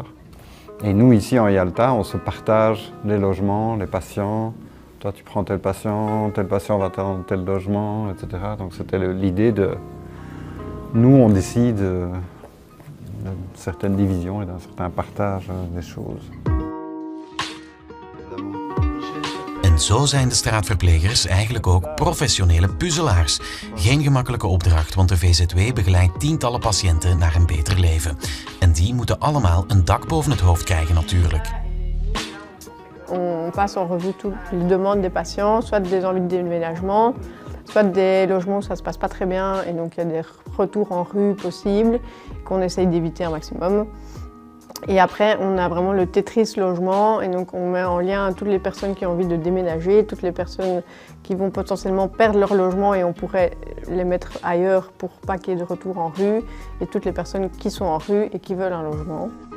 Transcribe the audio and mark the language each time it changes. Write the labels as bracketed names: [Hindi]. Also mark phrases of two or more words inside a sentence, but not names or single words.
[French] Et nous, ici en Yalta, on se partage les logements, les patients. Toi, tu prends tel patient va dans tel logement, etc. Donc c'était l'idée de... Nous, on décide d'une certaine division et d'un certain partage des choses. [Dutch] En zo zijn de straatverplegers eigenlijk ook professionele puzzelaars. Geen gemakkelijke opdracht, want de VZW begeleidt tientallen patiënten naar een beter leven. En die moeten allemaal een dak boven het hoofd krijgen natuurlijk. [French] On passe en revue toutes les demandes des patients, soit des envies de déménagement, soit des logements où ça ne se passe pas très bien et donc il y a des retours en rue possibles qu'on essaye d'éviter un maximum. Et après, on a vraiment le Tetris logement et donc on met en lien toutes les personnes qui ont envie de déménager, toutes les personnes qui vont potentiellement perdre leur logement et on pourrait les mettre ailleurs pour pas qu'il y ait de retour en rue et toutes les personnes qui sont en rue et qui veulent un logement.